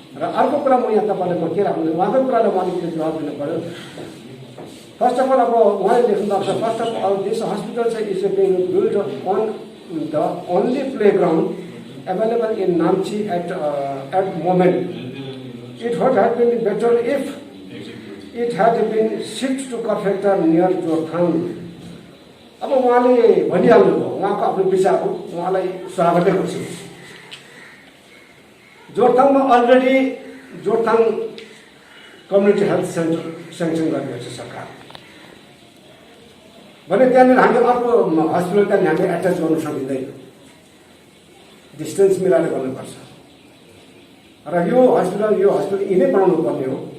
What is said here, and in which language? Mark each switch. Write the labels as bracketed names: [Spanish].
[Nepali] र अर्को कुरा म यहाँ तपाईँलाई म के राख्नु उहाँको कुरालाई म अलिकति जवाब दिनु पऱ्यो। [English] first of all [Nepali] अब उहाँले लेख्नु भएको छ, [English] first of all this hospital [Nepali] चाहिँ [English] Is being build on the only playground available in Namchi at moment. It would have been better if it had been shipped to Karfekta near Jorthang. [Nepali] अब उहाँले भनिहाल्नुभयो, उहाँको आफ्नो विचार हो, उहाँलाई स्वागतै गर्छु। जोरथाङमा already Jorethang community health centre sanction गरिदिएको छ सरकार भने त्यहाँनिर हामी अर्को हस्पिटल त्यहाँनिर हामीले एट्याच गर्नु सकिँदैन, डिस्टेन्स मिलाएर गर्नुपर्छ। र यो हस्पिटल यिनै बनाउनु पर्ने हो।